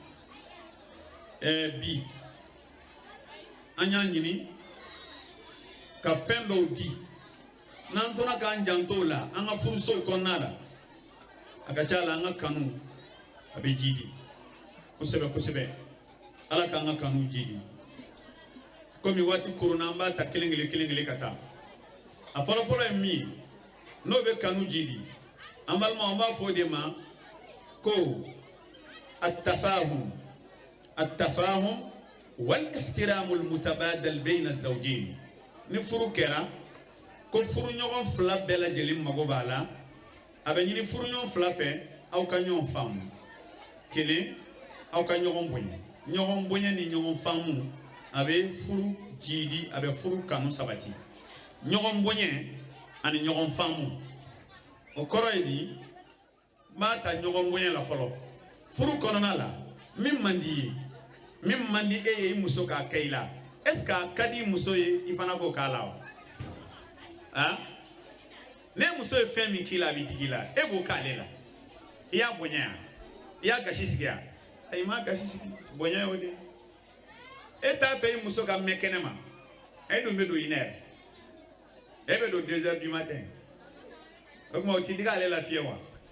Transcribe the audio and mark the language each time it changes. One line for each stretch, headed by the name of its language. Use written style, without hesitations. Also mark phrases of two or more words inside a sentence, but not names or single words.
Bambara: bi an y'a ɲini ka fɛn dɔw di n'an tora k'an janto la an ka furusow kɔnɔna la a ka ca la an ka kanu a bɛ jidi kosɛbɛ kosɛbɛ ala k'an ka kanu jidi komi waati korona an b'a ta kelen kelen ka taa a fɔlɔfɔlɔ ye min ye n'o bɛ kanu jidi an balimaw an b'a fɔ o de ma ko
Arabic: التفاهم والاحترام المتبادل بين الزوجين
Bambara: ni furu kɛra ko furu ɲɔgɔn fila bɛɛ lajɛlen mago b'a la a bɛ ɲini furu ɲɔgɔn fila fɛ aw ka ɲɔgɔn faamu kelen aw ka ɲɔgɔn bonya ni ɲɔgɔn faamu a bɛ furu jidi a bɛ furu kanu sabati ɲɔgɔn bonya ani ɲɔgɔn faamu o kɔrɔ ye di n b'a ta ɲɔgɔn bonya la fɔlɔ furu kɔnɔna la min man di ye min man di e ye i muso k'a kɛ i la
French: est ce que
Bambara: a ka di i muso ye i fana k'o k'a la wa ne muso ye fɛn min k'i la a bɛ digi i la e b'o k'ale la i y'a bonya i y'a gasi sigi yan ayi m'a gasi sigi bonya y'o de e t'a fɛ i muso ka mɛn kɛnɛ ma e dun bɛ don 1 heure e bɛ don 2
French: heures du matin
Bambara: o tuma o ti digi ale la fiyewu wa